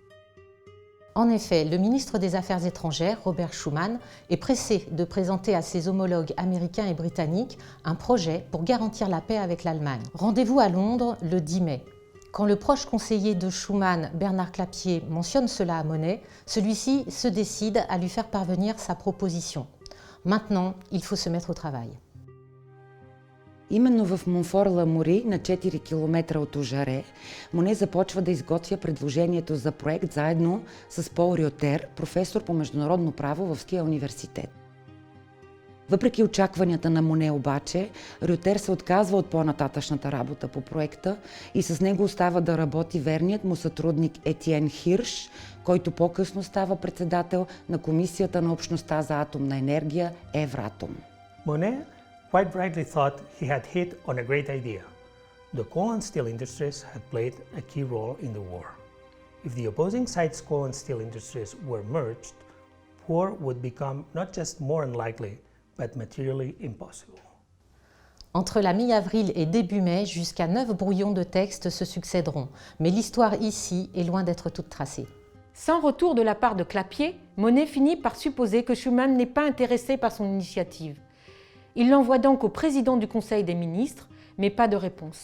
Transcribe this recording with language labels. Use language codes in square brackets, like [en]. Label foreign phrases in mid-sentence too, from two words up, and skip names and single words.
[fr] En effet, le ministre des Affaires étrangères, Robert Schuman, est pressé de présenter à ses homologues américains et britanniques un projet pour garantir la paix avec l'Allemagne. Rendez-vous à Londres le 10 mai. Quand le proche conseiller de Schuman, Bernard Clapier, mentionne cela à Monnet, celui-ci se décide à lui faire parvenir sa proposition. Maintenant, il faut se mettre au travail. [bg] Именно в Монфор-Ламори, на 4 км от Ожаре, Моне започва да изготвя предложението за проект заедно с Пол Рьотер, професор по международно право в Ския университет. Въпреки очакванията на Моне обаче, Рьотер се отказва от по-нататъчната работа по проекта и с него остава да работи верният му сътрудник Етиен Хирш, който по-късно става председател на Комисията на общността за атомна енергия Евратом. [en] Monnet quite rightly thought he had hit on a great idea. The coal and steel industries had played a key role in the war. If the opposing sides' coal and steel industries were merged, war would become not just more unlikely, but materially impossible. [fr] Entre la mi-avril et début mai, jusqu'à 9 brouillons de textes se succéderont. Mais l'histoire ici est loin d'être toute tracée. Sans retour de la part de Clapier, Monnet finit par supposer que Schuman n'est pas intéressé par son initiative. Il l'envoie donc au président du Conseil des ministres, mais pas de réponse.